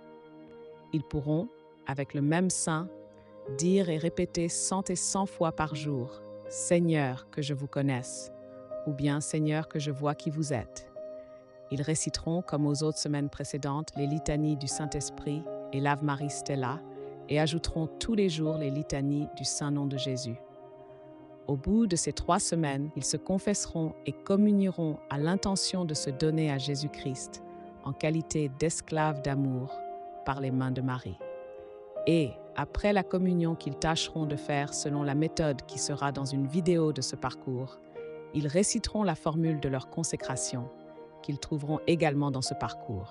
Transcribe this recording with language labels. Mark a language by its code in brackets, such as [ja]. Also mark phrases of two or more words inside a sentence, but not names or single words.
[fr] Ils pourront, avec le même saint, dire et répéter 100 et 100 fois par jour « Seigneur, que je vous connaisse » ou bien « Seigneur, que je vois qui vous êtes ». Ils réciteront, comme aux autres semaines précédentes, les litanies du Saint-Esprit et l'Ave Maris Stella et ajouteront tous les jours les litanies du Saint-Nom de Jésus. Au bout de ces 3 semaines, ils se confesseront et communieront à l'intention de se donner à Jésus-Christ en qualité d'esclaves d'amour par les mains de Marie. Et, après la communion qu'ils tâcheront de faire selon la méthode qui sera dans une vidéo de ce parcours, ils réciteront la formule de leur consécration, qu'ils trouveront également dans ce parcours.